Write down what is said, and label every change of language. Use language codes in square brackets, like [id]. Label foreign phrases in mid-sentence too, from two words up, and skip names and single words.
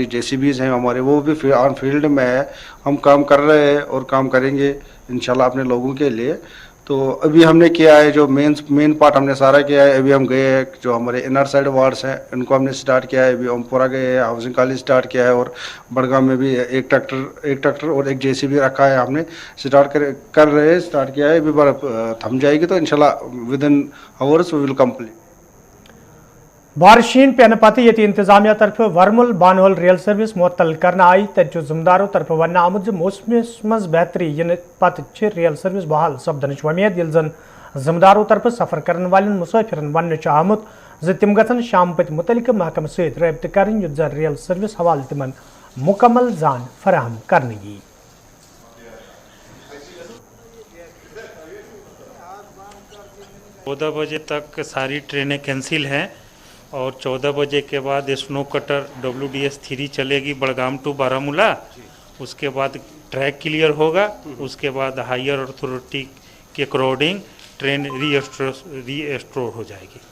[ur] JCBs ہیں ہمارے وہ بھی آن فیلڈ میں ہے ہم کام کر رہے ہیں اور کام کریں گے انشاءاللہ اپنے لوگوں کے لیے تو ابھی ہم نے کیا ہے جو مین پارٹ ہم نے سارا کیا ہے ابھی ہم گئے ہیں جو ہمارے انر سائڈ وارڈس ہیں ان کو ہم نے سٹارٹ کیا ہے ابھی اومپورہ گئے ہیں ہاؤسنگ کالج سٹارٹ کیا ہے اور بڑگام میں بھی ایک ٹریکٹر اور ایک JCB رکھا ہے ہم نے کر رہے ہیں سٹارٹ کیا ہے ابھی برف تھم جائے گی تو انشاءاللہ [en] with in hours we will complete [ks] بار شین پینہ پتہ ییٚتہِ انتظامیہ طرف ورمل بانہل ریل سروس معطل کرنا آئی تتہِ چھُ ذمہٕ طرف وننہٕ آمُت زِ موسمس منٛز بہتری یِنہٕ پتہٕ چھِ ریل سروس بحال سپدنٕچ وۄمید ییٚلہِ زن ذمہٕ طرف سفر کرن والٮ۪ن مسافرن وننہٕ چھُ آمُت زِ تِم گژھن شام پتہٕ متعلقہٕ محکمہٕ سۭتۍ رٲبطہٕ کرٕنۍ یُتھ زن ریل سروس حوالہٕ تِمن مکمل زان فراہم کرنہٕ یِیہِ [ur] 14 بجے تک ساری ٹرینیں کینسل ہیں اور 14 بجے کے بعد [en] snow cutter [ur] WDS 3 چلے گی بڑگام ٹو بارامولہ اس کے بعد ٹریک کلیئر ہوگا اس کے بعد [en] higher authority [ur] کے اکارڈنگ [en] train restore [ur] ہو جائے گی